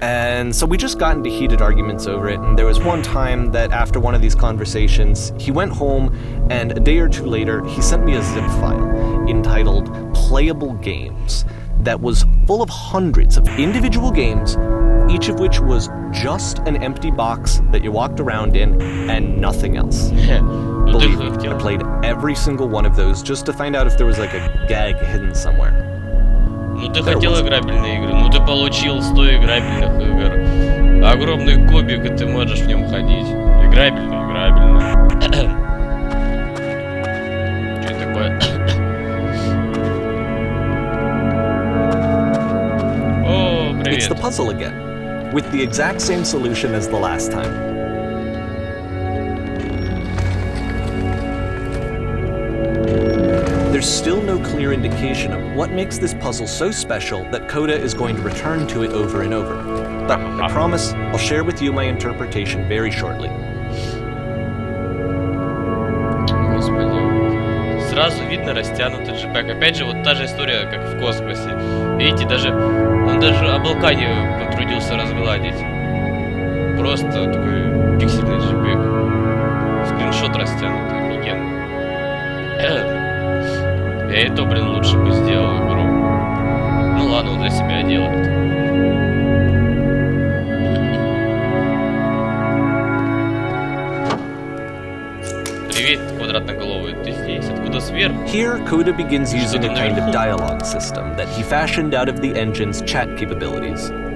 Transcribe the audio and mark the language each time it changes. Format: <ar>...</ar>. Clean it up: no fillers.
<en>And so we just got into heated arguments over it, and there was one time that after one of these conversations, he went home, and a day or two later, he sent me a zip file entitled Playable Games. that was full of hundreds of individual games, each of which was just an empty box that you walked around in and nothing else. Believe me, I played every single one of those just to find out if there was like a gag hidden somewhere.</en> <ru>Ну ты хотел играбельные игры, ну ты получил 100 играбельных игр. Огромный кубик, и ты можешь в нем ходить. Играбельно, играбельно. Что это такое? О, привет.</ru> <en>It's the puzzle again, with the exact same solution as the last time. There's still no clear indication of what makes this puzzle so special that Coda is going to return to it over and over. But I promise I'll share with you my interpretation very shortly.</en> <ru>Господи. Сразу видно растянутый джипэк. Опять же, вот та же история, как в космосе. Видите, он даже облака не потрудился разгладить. Просто такой пиксельный джипэк. Скриншот растянутый, офигенно. Я и то, блин, лучше бы сделал игру. Ну ладно, он для себя делает. Привет, квадратноголовый, ты здесь? Откуда сверху?</ru> <en>Here, Coda begins using a kind of dialogue system that he fashioned out of the engine's chat capabilities.</en>